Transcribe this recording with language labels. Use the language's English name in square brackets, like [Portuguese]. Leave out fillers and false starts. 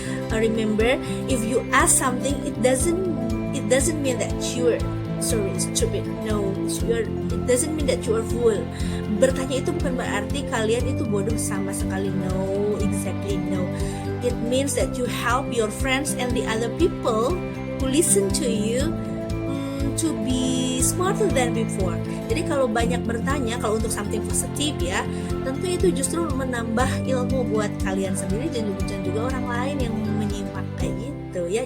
[English] Remember, if you ask something, it doesn't mean that you're stupid. No, it doesn't mean that you are fool. [Indonesian] Bertanya itu bukan berarti kalian itu bodoh sama sekali. [English] No, exactly no. It means that you help your friends and the other people who listen to you to be smarter than before. [Indonesian] Jadi kalau banyak bertanya, kalau untuk something positif ya, tentu itu justru menambah ilmu buat kalian sendiri dan juga orang lain yang menyimak kayak gitu ya.